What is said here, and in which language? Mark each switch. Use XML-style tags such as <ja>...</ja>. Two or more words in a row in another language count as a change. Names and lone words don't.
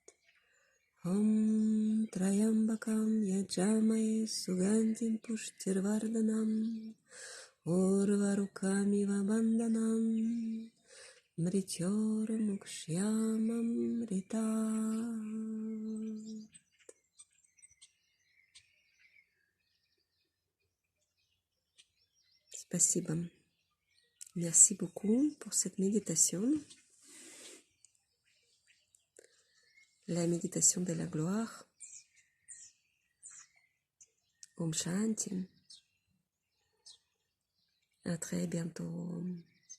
<sa>ओम् त्रयम्बकम् यजामहे सुगन्धिम् पुष्टिवर्धनम् उर्वारुकमिव बन्धनम् मृत्योर् मुक्षियमामृतम्.</sa> <fr>Spasiba. Merci beaucoup pour cette méditation. La méditation de la gloire.</fr> <sa>ओम् शान्ति.</sa> <fr>À très bientôt.</fr>